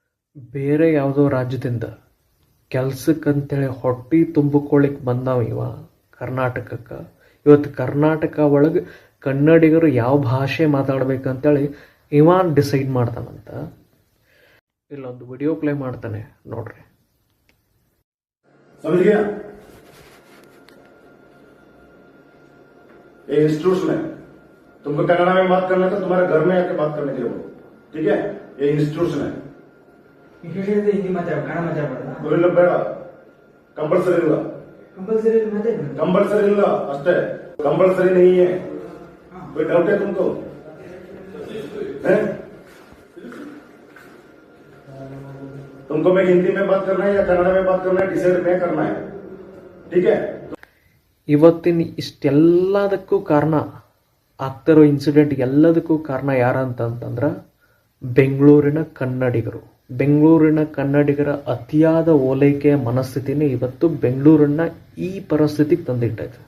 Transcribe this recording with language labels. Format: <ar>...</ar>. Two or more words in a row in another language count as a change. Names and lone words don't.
<kn>ಬೇರೆ ಯಾವುದೋ ರಾಜ್ಯದಿಂದ ಕೆಲ್ಸಕ್ಕಂತೇಳಿ ಹೊಟ್ಟೆ ತುಂಬಿಕೊಳ್ಳಿಕ್ಕೆ ಬಂದಾವ ಇವ ಕರ್ನಾಟಕಕ್ಕೆ. ಇವತ್ತು ಕರ್ನಾಟಕ ಒಳಗೆ ಕನ್ನಡಿಗರು ಯಾವ ಭಾಷೆ ಮಾತಾಡ್ಬೇಕಂತೇಳಿ ಇವ ಡಿಸೈಡ್ ಮಾಡ್ತಾನಂತ. ಇಲ್ಲೊಂದು</kn> <en>video play</en> <kn>ಮಾಡ್ತಾನೆ ನೋಡ್ರಿ.</kn> <hi>समझ गया? ये इंस्टीट्यूशन है, तुमको कन्नड़ा में बात करना है तो तुम्हारे घर में आके बात करने के लिए बोलो, ठीक है? ये इंस्टीट्यूशन है.</hi> <kn>ಹಿಂದಿ ಮಾತಾಡ ಕನ್ನಡ ಮಾತಾಡಬಾರ್ದಾ? ಇಲ್ಲ ಬೇಡ, ಕಂಪಲ್ಸರಿ ಇಲ್ಲ. कंपल्सरी ಇಲ್ಲ ಅಷ್ಟೇ,</kn> <hi>कंपल्सरी नहीं है. कोई डाउट है तुमको? तुमको मैं हिंदी में बात करना है या कन्नड़ में बात करना है, डिसाइड में करना है, ठीक है?</hi> <kn>ಇವತ್ತಿನ ಇಷ್ಟೆಲ್ಲದಕ್ಕೂ ಕಾರಣ ಆಗ್ತಿರೋ ಇನ್ಸಿಡೆಂಟ್ ಎಲ್ಲದಕ್ಕೂ ಕಾರಣ ಯಾರಂತಂದ್ರೆ ಬೆಂಗಳೂರಿನ ಕನ್ನಡಿಗರು. ಬೆಂಗಳೂರಿನ ಕನ್ನಡಿಗರ ಅತಿಯಾದ ಓಲೈಕೆಯ ಮನಸ್ಥಿತಿನೇ ಇವತ್ತು ಬೆಂಗಳೂರನ್ನ ಈ ಪರಿಸ್ಥಿತಿಗೆ ತಂದಿಟ್ಟೈತೆ.</kn>